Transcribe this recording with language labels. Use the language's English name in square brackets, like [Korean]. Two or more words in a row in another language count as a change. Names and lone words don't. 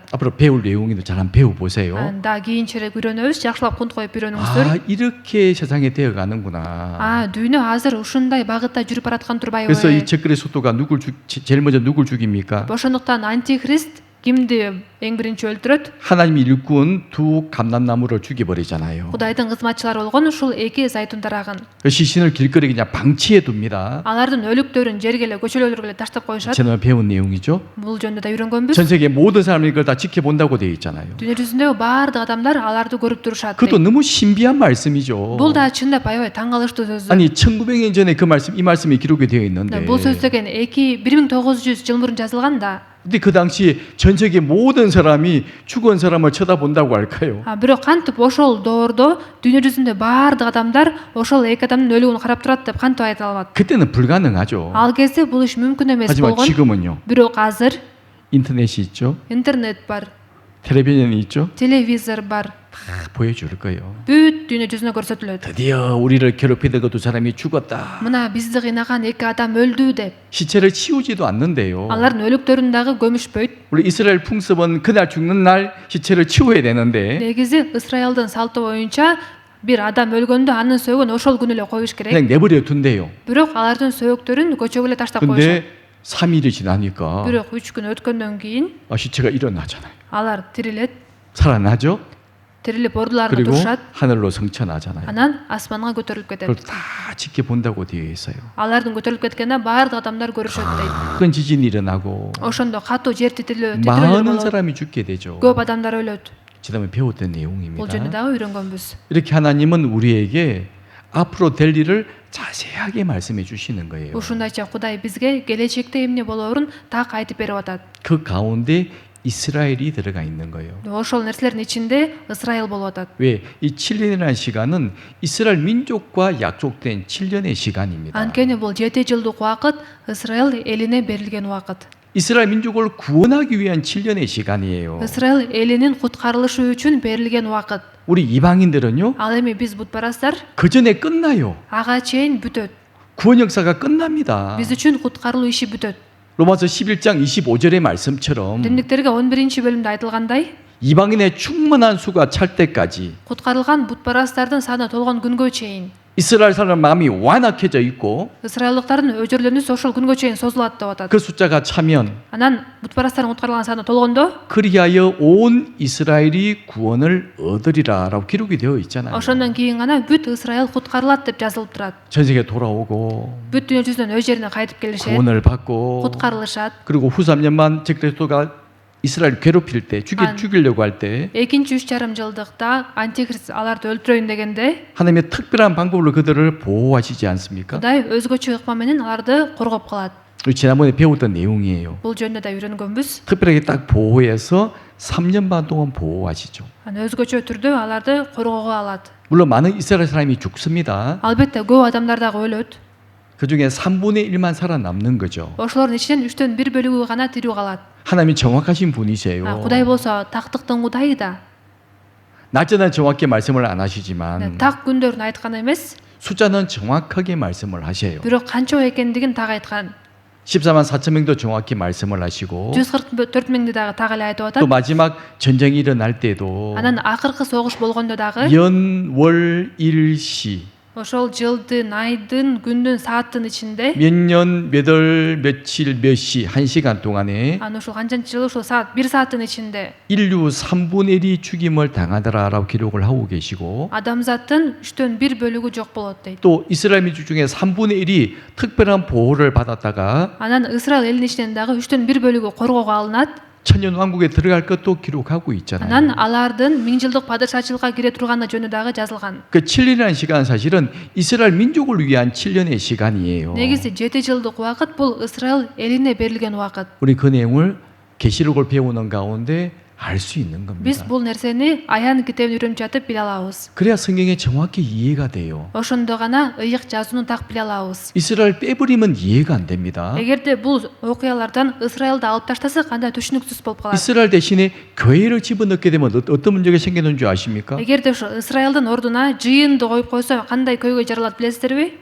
[Korean] 앞으로 배울 내용인데 잘 한번 배워보세요. [Kyrgyz] Да кийинчерээк үйрөнөбүз, жакшылап кунт коюп 아, үйрөнүңүздөр. [Korean] 이렇게 세상에 되어 가는구나. [Kyrgyz] Дүйнө азыр ушундай багытта жүрүп бараткан турбайбы? [Korean] 그래서 이 적 그리스도가 제일 먼저 누굴 죽입니까? [Kyrgyz] Ошондуктан антихрист кимди эң биринчи өлтүрөт? [Korean] 하나님이 일꾼 두 감람나무를 죽여버리잖아요. [Kyrgyz] Кудайдын кызматчылары болгон ушул эки зайтун дарагын. [Korean] 그 시신을 길거리에 그냥 방치해 둡니다. [Kyrgyz] Алардын өлүктөрүн жерге эле көчөлөргө эле таштап коюшат. [Korean] 지난번에 배운 내용이죠. [Kyrgyz] Бул жөнүндө да үйрөнгөнбүз. [Korean] 전 세계 모든 사람이 이걸 다 지켜본다고 되어 있잖아요. [Kyrgyz] Дүйнө жүзүндөгү баардык адамдар аларды көрүп турушат. [Korean] 그것도 너무 신비한 말씀이죠. [Kyrgyz] Бул да чындап аябай таң калыштуу сөз. [Korean] 아니 1900년 전에 그 말씀 이 말씀이 기록이 되어 있는데 [Kyrgyz] Бул сөз деген 1900 жыл мурун жазылган да. [Korean] 근데 그 당시 전 세계 모든 사람이 죽은 사람을 쳐다본다고 할까요? [Kyrgyz] Бирок кантип ошол доордо дүйнө жүзүндө баардык адамдар ошол эки адамдын өлүгүн карап турат деп кантип айта алат? [Korean] 그때는 불가능하죠. [Kyrgyz] Ал кезде бул иш мүмкүн эмес [Korean] 하지만 [Kyrgyz] болгон. [Korean] 지금은요. [Kyrgyz] Бирок азыр [Korean] 인터넷이 있죠. [Kyrgyz] интернет бар, [Korean] 텔레비전이 있죠. [Kyrgyz] телевизор бар. [Korean] 다 보여줄 거예요. [Kyrgyz] Бүт дүйнө жүзүнө көрсөтүлөт. [Korean] 드디어 우리를 괴롭히던 그 두 사람이 죽었다. [Kyrgyz] Мына бизди кыйнаган эки адам өлдү деп. [Korean] 시체를 치우지도 않는데요. [Kyrgyz] Алардын өлүктөрүн дагы көмүшпөйт. [Korean] 우리 이스라엘 풍습은 그날 죽는 날 시체를 치워야 되는데 [Kyrgyz] Негизи Исраилдин салты боюнча бир адам өлгөндө анын сөөгүн ошол күнү эле коюш керек. [Korean] 그냥 내버려 둔대요. [Kyrgyz] Бирок алардын сөөгтөрүн көчөгө эле таштап коюшат. [Korean] 근데 3일이 지나니까 [Kyrgyz] Бирок 3 күн өткөндөн кийин [Korean] 시체가 일어나잖아요. [Kyrgyz] алар тирилет. [Korean] 살아나죠. [Kyrgyz] Тирилип ордуларына [Korean] 그리고 [Kyrgyz] турушат. [Korean] 하늘로 승천하잖아요. [Kyrgyz] Анан асманга көтөрүлүп кетет. [Korean] 그걸 다 지켜본다고 되어 있어요. [Kyrgyz] Алардын көтөрүлүп кеткенде баардык адамдар көрүшөт дейт. [Korean] 큰 지진이 일어나고 [Kyrgyz] Ошондо катуу жер титирөө [Korean] 많은 [Kyrgyz] болот. [Korean] 사람이 죽게 되죠. [Kyrgyz] Көп адамдар өлөт. [Korean] 지난번에 배웠던 [Kyrgyz] Бул [Korean] 내용입니다. [Kyrgyz] жөнүндө дагы үйрөнгөнбүз. [Korean] 이렇게 하나님은 우리에게 앞으로 될 일을 자세하게 말씀해 주시는 거예요. [Kyrgyz] Ушундайча Кудай бизге келечекте эмне болоорун так айтып берип атат. [Korean] 그 가운데 이스라엘이 들어가 있는 거예요. [Kyrgyz] Ошол нерселердин ичинде Исраил болуп атат. [Korean] 왜? 이 7년이라는 시간은 이스라엘 민족과 약속된 7년의 시간입니다. [Kyrgyz] Анткени бул 7 жылдык убакыт Исраил элине берилген убакыт. [Korean] 이스라엘 민족을 구원하기 위한 7년의 시간이에요. [Kyrgyz] Исраил элинин куткарылышы үчүн берилген убакыт. [Korean] 우리 이방인들은요, [Kyrgyz] Ал эми биз бутпарастар [Korean] 그 전에 끝나요. [Kyrgyz] ага чейин бүтөт. [Korean] 구원 역사가 끝납니다. [Kyrgyz] Биз үчүн куткарылуу иши бүтөт. [Korean] 로마서 11장 25절의 말씀처럼 [Kyrgyz] Римдиктерге 11 бөлүмдө айтылгандай, [Korean] 이방인의 충만한 수가 찰 때까지 [Kyrgyz] куткарылган бутпарастардын саны толгон күнгө чейин [Korean] 이스라엘 사람 마음이 완악해져 있고 [Kyrgyz] Исраилдыктардын өжөрлөнүүсү ошол күнгө чейин созулат деп атат. [Korean] 그 숫자가 차면 [Kyrgyz] Анан бутпарастардын куткарылган саны толгондо [Korean] 그리하여 온 이스라엘이 구원을 얻으리라라고 기록이 되어 있잖아요. [Kyrgyz] ошондон кийин гана бүт Исраил куткарылат деп жазылып турат. [Korean] 전 세계 돌아오고 [Kyrgyz] Бүт дүйнө жүзүнөн өз жерине кайтып келишет, [Korean] 구원을 받고 [Kyrgyz] куткарылышат. [Korean] 그리고 후 3년만 적그리스도가 이스라엘 괴롭힐 때 죽이려고 할 때 [Kyrgyz] Экинчи 3,5 жылдыкта антихрист аларды өлтүрөйүн дегенде [Korean] 하나님의 특별한 방법으로 그들을 보호하시지 않습니까? [Kyrgyz] Кудай өзгөчө ыкма менен аларды коргоп калат. [Korean] 우리 지난번에 배웠던 내용이에요. [Kyrgyz] Бул жөнүндө да үйрөнгөнбүз. [Korean] 특별하게 딱 보호해서 3년 반 동안 보호하시죠. [Kyrgyz] Өзгөчө түрдө аларды коргоого алат. [Korean] 물론 많은 이스라엘 사람이 죽습니다. [Kyrgyz] Албетте көп адамдар дагы өлөт. [Korean] 그 중에 3분의 1만 살아남는 거죠. [Kyrgyz] Ошолордун ичинен 3төн 1 бөлүгү гана тирүү калат. [Korean] 하나님이 정확하신 분이세요. [Kyrgyz] Кудай болсо тактыктын Кудайы да. [Korean] 날짜는 정확히 말씀을 안 하시지만 [Kyrgyz] Так күндөрүн айткан эмес, [Korean] 숫자는 정확하게 말씀을 하셔요. [Kyrgyz] бирок канча экендигин так айткан. [Korean] 14만 4천 명도 정확히 말씀을 하시고 [Kyrgyz] 144 миңди дагы так эле айтып [Korean] 또 [Kyrgyz] атат. [Korean] 마지막 전쟁이 일어날 때도 [Kyrgyz] Анан акыркы согуш болгондо дагы [Korean] 연, 월, 일, 시 [Kyrgyz] ошол жылдын, айдын, күндүн, сааттын ичинде [Korean] 몇 년, 몇 월, 며칠, 몇 시, 1시간 동안에 [Kyrgyz] аны ушул канчанчы жыл ушул саат 1 сааттын ичинде [Korean] 인류 3분의 1이 죽임을 당하더라라고 기록을 하고 계시고 [Kyrgyz] адамзаттын 3төн 1 бөлүгү жок болот дейт. [Korean] 또 이스라엘 민족 중에 3분의 1이 특별한 보호를 받았다가 [Kyrgyz] Анан Исраил элинин ичинен дагы 3төн 1 бөлүгү коргоого алынат. [Korean] 천년 왕국에 들어갈 것도 기록하고 있잖아요. [Kyrgyz] Анан алардын 1000 жылдык падышачылыкка кире турганы жөнү дагы жазылган. [Korean] 그 7년이라는 시간은 사실은 이스라엘 민족을 위한 7년의 시간이에요. [Kyrgyz] Негизи 7 жылдык убакыт бул Исраил элине берилген убакыт. [Korean] 우리 그 내용을 계시록을 배우는 가운데 알 수 있는 [Kyrgyz] Биз [Korean] 겁니다. [Kyrgyz] бул нерсени Аян китебин үйрөнүп жатып биле алабыз. [Korean] 그래야 성경에 정확히 이해가 돼요. [Kyrgyz] Ошондо гана ыйык жазууну так биле алабыз. [Korean] 이스라엘 빼버리면 이해가 안 됩니다. [Kyrgyz] Эгерде бул окуялардан Исраилди алып таштасак анда түшүнүксүз болуп калат. [Korean] 이스라엘 대신에 교회를 집어넣게 되면 어떤 문제가 생기는 줄 아십니까? [Kyrgyz] Эгерде ошо Исраилдин ордуна жыйынды коюп койсо кандай көйгөй жаралат билесиздерби?